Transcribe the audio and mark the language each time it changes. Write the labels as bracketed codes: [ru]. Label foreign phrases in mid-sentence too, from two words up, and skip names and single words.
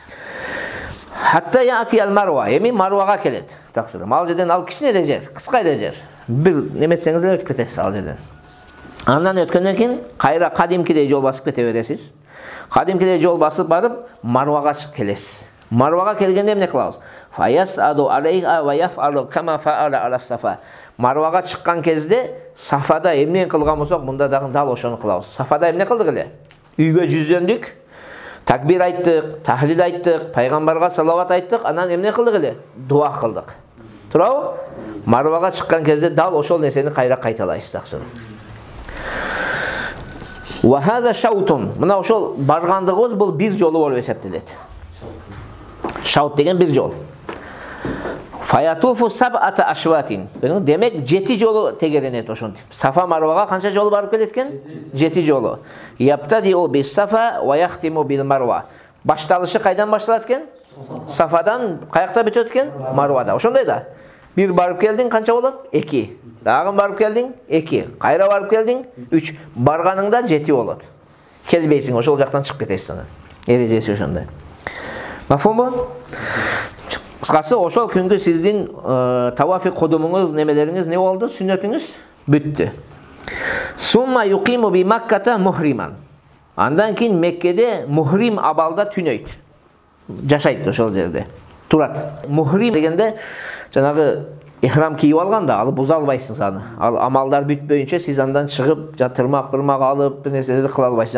[ar] حتى يأتي المروة, [ky] эми Марвага келет. Таксырым. Ал жерден ал кичине эле жер, кыска эле жер. Бир неметсеңиз эле өтүп кетесиз ал жерден. Андан өткөндөн кийин кайра кадимкидей жол басып кете бересиз. Кадимкиде жол басып барып, Марвага чыгып келесиз. Марвага келгенде эмне кылабыз? [ar] فيصعد عليها ويفعل كما فعل على الصفا. [ky] Марвага чыккан кезде Сафада эмне кылган болсок, мында дагы дал ошону кылабыз. Сафада эмне кылдык эле? Үйгө жүздөндүк, такбир айттык, тахлил айттык, пайгамбарга салават айттык, анан эмне кылдык эле? Дуа кылдык. Турабы? Марвага чыккан кезде дал ошол нерсени кайра кайталайсыз таксыр. [ar] وهذا شوط. [ky] Мына ошол баргандыгыбыз бул бир жолу болуп эсептелет. Шаут деген бир жол. [ar] فيطوف سبعة أشواط. [ky] Демек 7 жолу тегеренет ошентип. Сафа Марвага канча жолу барып келет экен? 7 жолу. [ar] يبتدئ بالصفا ويختم بالمروة. [ky] Башталышы кайдан башталат экен? Сафадан каякта бүтөт экен? Марвада. Ошондой да. Бир барып келдиң канча болот? 2. Дагы барып келдиң? 2. Кайра барып келдиң? 3. Барганыңда 7 болот. Келбейсиң, ошол жактан чыгып кетесиң анан. Эрежеси ошондой. Мафумбу? Кыскасы ошол күнгү сиздин тавафи кудумуңуз, немелериңиз не болду? Сүннөтүңүз бүттү. [ar] ثم يقيم بمكة محرما. [ky] Андан кийин Меккеде мухрим абалда түнөйт. Жашайт ошол жерде. Турат. Мухрим дегенде жанагы ихрам кийип алганда, ал буза албайсың аны. Ал амалдар бүтпөйүнчө сиз андан чыгып, тырмак алып, бир нерселерди кыла албайсыз.